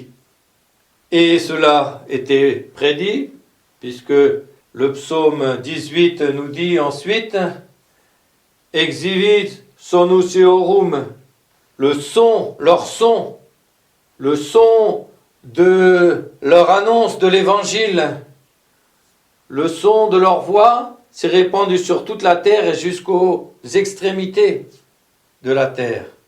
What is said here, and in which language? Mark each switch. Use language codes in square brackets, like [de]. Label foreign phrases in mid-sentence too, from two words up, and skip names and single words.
[fr] Et cela était prédit, puisque le psaume 18 nous dit ensuite « [la] Exhibit sonus eorum [fr] » le son, leur son, le son de leur annonce de l'évangile, le son de leur voix s'est répandu sur toute la terre et jusqu'aux extrémités de la terre.